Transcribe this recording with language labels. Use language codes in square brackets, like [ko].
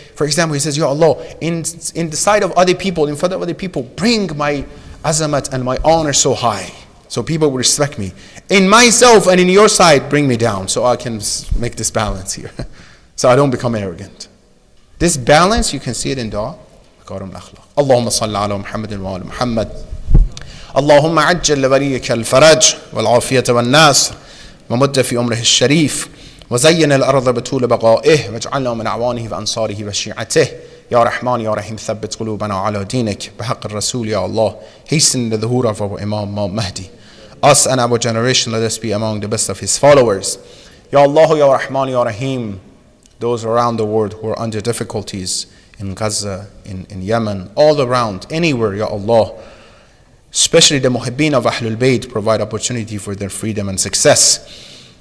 [en] For example, he says, Ya Allah, in the sight of other people, in front of other people, bring my azamat and my honor so high, so people will respect me. In myself and in your sight, bring me down, so I can make this balance here. So I don't become arrogant. This balance, you can see it in dua. [ar] اللهم صل على محمد وآل محمد اللهم عجل لوليك الفرج والعافية والناصر ومد في أمره الشريف وزين الأرض بطول بقائه واجعلنا من أعوانه وأنصاره وشيعته يا رحمن يا رحيم ثبت قلوبنا على دينك بحق الرسول يا Allah. [en] Hasten the dhuhr of our Imam Mahdi. Us and our generation, let us be among the best of his followers. Ya Allah, Ya Rahman, Ya Rahim. Those around the world who are under difficulties, in Gaza, in Yemen, all around, anywhere, Ya Allah. Especially the muhibbeen of Ahlul Bayt, provide opportunity for their freedom and success.